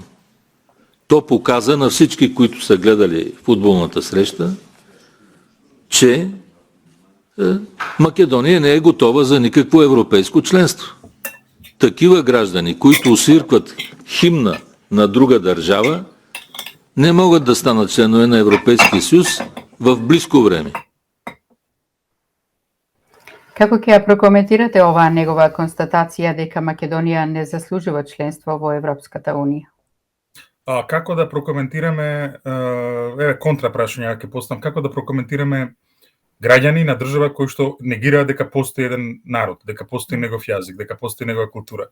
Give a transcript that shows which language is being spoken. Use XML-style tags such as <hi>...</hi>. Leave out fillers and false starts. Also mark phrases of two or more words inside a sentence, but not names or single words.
<bg>То показа на всички, които са гледали футболната среща, че Македония не е готова за никакво европейско членство. Такива граждани, които освиркват химна на друга държава, не могат да станат членове на Европейския съюз в близко време.</bg> <mk>Како ќе ја прокоментирате оваа негова констатација дека Македонија не заслужува членство во Европската унија? Како да прокоментираме, контра прашање ќе поставам, како да прокоментираме граѓани на држава кои што негираат дека постои еден народ, дека постои негов јазик, дека постои негова култура.</mk>